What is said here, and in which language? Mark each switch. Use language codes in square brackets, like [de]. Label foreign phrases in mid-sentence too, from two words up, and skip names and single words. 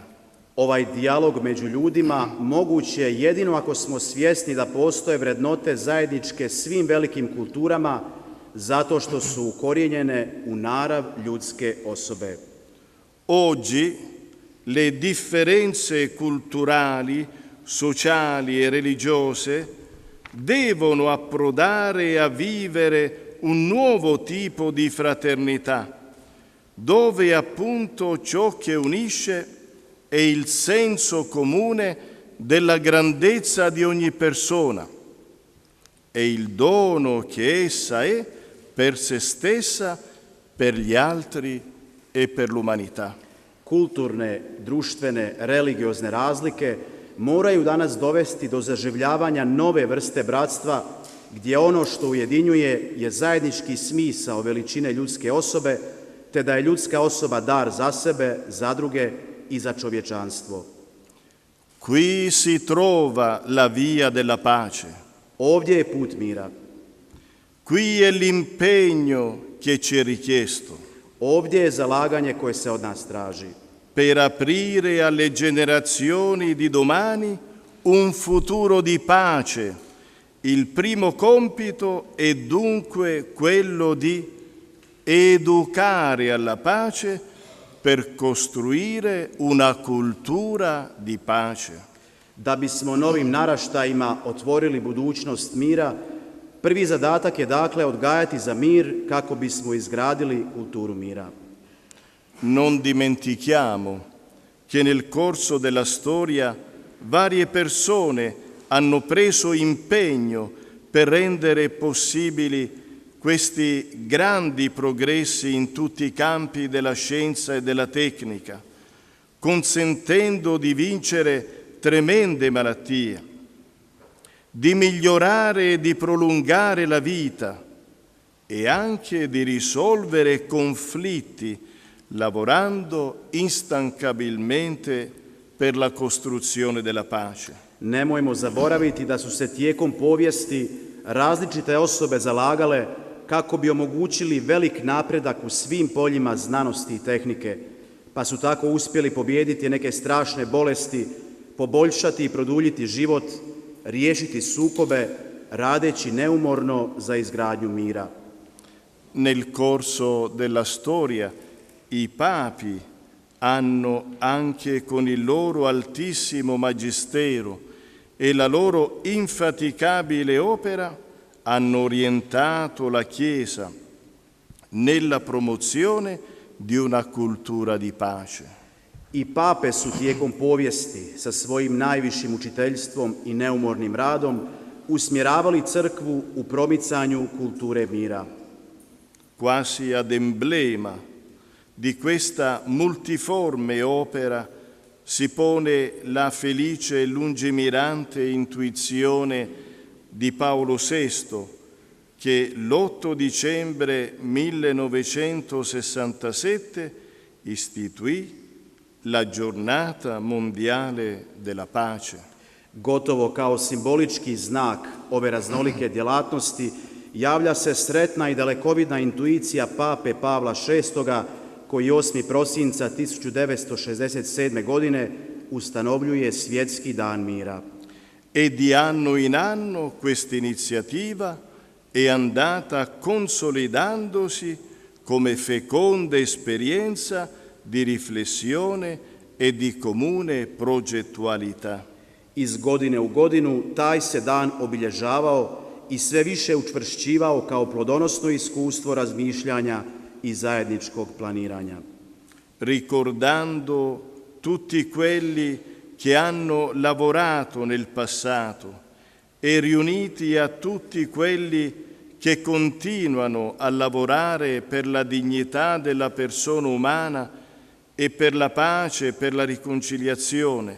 [hr] Ovaj dijalog među ljudima moguć je jedino ako smo svjesni da postoje vrednote zajedničke svim velikim kulturama zato što su ukorijenjene u narav ljudske osobe. [it] Oggi le differenze culturali, sociali e religiose devono approdare a vivere un nuovo tipo di fraternità, dove appunto ciò che unisce è il senso comune della grandezza di ogni persona e il dono che essa è per se stessa, per gli altri e per l'umanità. [hr] Kulturne, društvene, religiozne razlike moraju danas dovesti do zaživljavanja nove vrste bratstva gdje ono što ujedinjuje je zajednički smisao veličine ljudske osobe te da je ljudska osoba dar za sebe, za druge i za čovječanstvo. [it] Qui si trova la via della pace. [hr] Ovdje je put mira. [it] Qui è l'impegno che ci è richiesto. [hr] Ovdje je zalaganje koje se od nas traži. [it] Per aprire alle generazioni di domani un futuro di pace. Il primo compito è dunque quello di educare alla pace per costruire una cultura di pace. [hr] Da bismo novim naraštajima otvorili budućnost mira, prvi zadatak je dakle odgajati za mir kako bismo izgradili kulturu mira. [it] Non dimentichiamo che nel corso della storia varie persone hanno preso impegno per rendere possibili questi grandi progressi in tutti i campi della scienza e della tecnica, consentendo di vincere tremende malattie, di migliorare e di prolungare la vita e anche di risolvere conflitti lavorando instancabilmente per la costruzione della pace. [hr] Nemojmo zaboraviti da su se tijekom povijesti različite osobe zalagale kako bi omogućili velik napredak u svim poljima znanosti i tehnike, pa su tako uspjeli pobijediti neke strašne bolesti, poboljšati i produljiti život, riješiti sukobe, radeći neumorno za izgradnju mira. [it] Nel corso della storia i papi hanno, anche con il loro altissimo magistero e la loro infaticabile opera, hanno orientato la Chiesa nella promozione di una kultura di pace. [hr] I pape su tijekom povijesti sa svojim najvišim učiteljstvom i neumornim radom usmjeravali crkvu u promicanju kulture mira. [it] Quasi ad emblema di questa multiforme opera si pone la felice e lungimirante intuizione di Paolo VI, che l'8 dicembre 1967 istituì la giornata mondiale della pace. [hr] Gotovo kao simbolički znak ove raznolike djelatnosti javlja se sretna i dalekovidna intuicija pape Pavla VI, koji 8. prosinca 1967. godine ustanovljuje Svjetski dan mira. [it] E di anno in anno questa iniziativa è andata consolidandosi come feconda esperienza di riflessione e di comune progettualità. [hr] Iz godine u godinu taj se dan obilježavao i sve više učvršćivao kao plodonosno iskustvo razmišljanja i zajedničkog planiranja. [it] Ricordando tutti quelli che hanno lavorato nel passato e riuniti a tutti quelli che continuano a lavorare per la dignità della persona umana e per la pace e per la riconciliazione.